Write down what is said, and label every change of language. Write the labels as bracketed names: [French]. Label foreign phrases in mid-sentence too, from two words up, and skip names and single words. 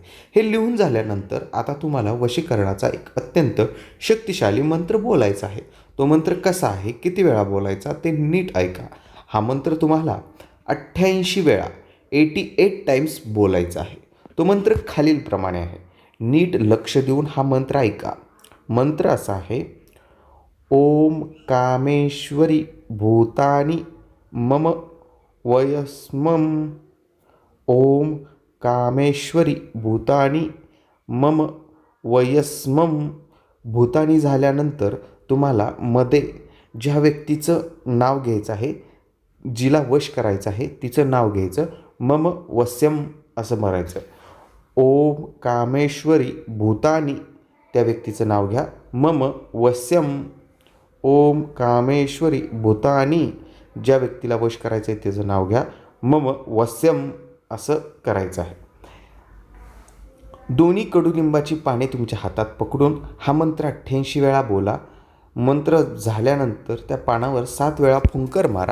[Marathi] हे लिहून झाल्यानंतर आता तुम्हाला वशीकरणाचा एक अत्यंत शक्तिशाली मंत्र बोलायचा आहे. तो मंत्र कसा आहे, किती वेळा बोलायचा ते नीट ऐका. हा मंत्र तुम्हाला 88 वेळा 88 टाइम्स बोलायचा आहे. तो मंत्र खालीलप्रमाणे आहे. नीट लक्ष देऊन हा मंत्र ऐका. मंत्र असा आहे: [Sanskrit] ओम कामेश्वरी भूतानि मम वयस्मम. ओम कामेश्वरी भूतानि मम वयस्मम. [Marathi] भूतानी झाल्यानंतर तुम्हाला मध्ये ज्या व्यक्तीचं नाव घ्यायचं आहे, जिला वश करायचं आहे तिचं नाव घ्यायचं. [Sanskrit] मम वस्यम [Marathi] असं म्हणायचं. [Sanskrit] ओम कामेश्वरी भूतानी, [Marathi] त्या व्यक्तीचं नाव घ्या. [Sanskrit] मम वस्यम. ओम कामेश्वरी भूतानी, [Marathi] ज्या व्यक्तीला वश करायचं आहे त्याचं नाव घ्या. [Sanskrit] मम वस्यम [Marathi] असं करायचं आहे. दोन्ही कडुलिंबाची पाने तुमच्या हातात पकडून हा मंत्र 88 वेळा बोला. मंत्र झाल्यानंतर त्या पानावर 7 वेळा फुंकर मारा.